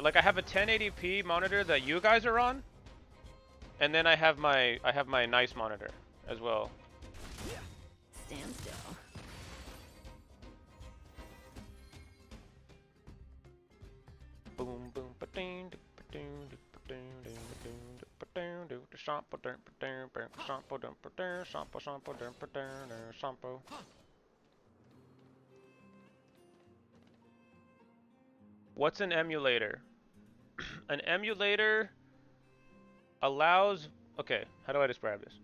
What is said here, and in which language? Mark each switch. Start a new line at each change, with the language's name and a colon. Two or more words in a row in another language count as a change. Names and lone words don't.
English: Like I have a 1080p monitor that you guys are on, and then I have my nice monitor as well. Stand still. Boom boom ba-ding, ba-ding, ba-ding, ba-ding, ba-ding, shampoo, shampoo, shampoo, shampoo, shampoo. What's an emulator? An emulator allows, okay, how do I describe this?